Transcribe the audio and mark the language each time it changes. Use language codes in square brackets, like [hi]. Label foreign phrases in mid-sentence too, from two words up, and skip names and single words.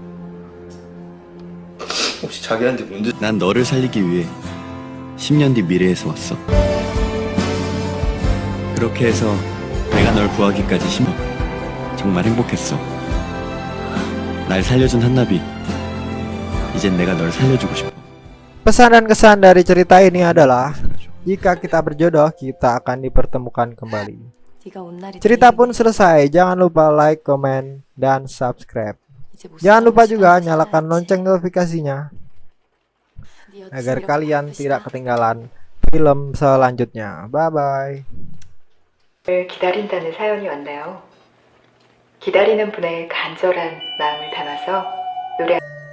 [ko] 혹시 자기한테 문제? 난 너를 살리기 위해 10년 뒤 미래에서 왔어. 그렇게 해서 내가 널 구하기까지 정말 행복했어. 날 살려준 한나비, 이젠 내가 널 살려주고 싶어. [id] Pesan dan kesan dari cerita ini adalah jika kita berjodoh, kita akan dipertemukan kembali. [ko] 네가 온 날이 [id] Cerita [ko] 되겠네. [id] pun selesai. Jangan lupa like, komen, dan subscribe. [ko] 이제 못 [id] Jangan lupa [ko] 살아볼 [id] juga [ko] 시간이 [id] nyalakan [ko] 지나야지. [id] lonceng notifikasinya [ko] 네 여친 [id] agar [ko] 이렇게 [id] kalian [ko] 바쁘시다. [id] tidak ketinggalan film selanjutnya. [en] Bye bye. [ko] 기다린다는 사연이 왔나요? 기다리는 분의 간절한 마음을 담아서 노래